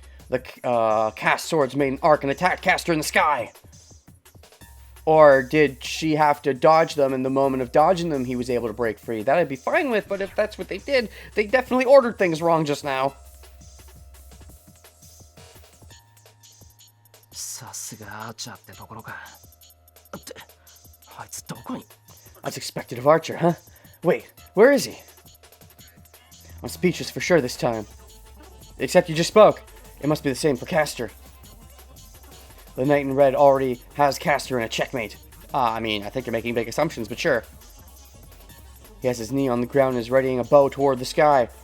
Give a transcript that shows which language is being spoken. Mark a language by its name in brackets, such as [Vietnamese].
[English] The cast swords made an arc and attacked Castor in the sky. Or did she have to dodge them, and the moment of dodging them, he was able to break free? That I'd be fine with, but if that's what they did, they definitely ordered things wrong just now. [Japanese] さすがアーチャーってところか。ってあいつどこに [English] That's expected of Archer, huh? Wait, where is he? I'm speechless for sure this time. Except you just spoke. It must be the same for Castor. The Knight in Red already has Castor in a checkmate. I mean, I think you're making big assumptions, but sure. He has his knee on the ground and is readying a bow toward the sky.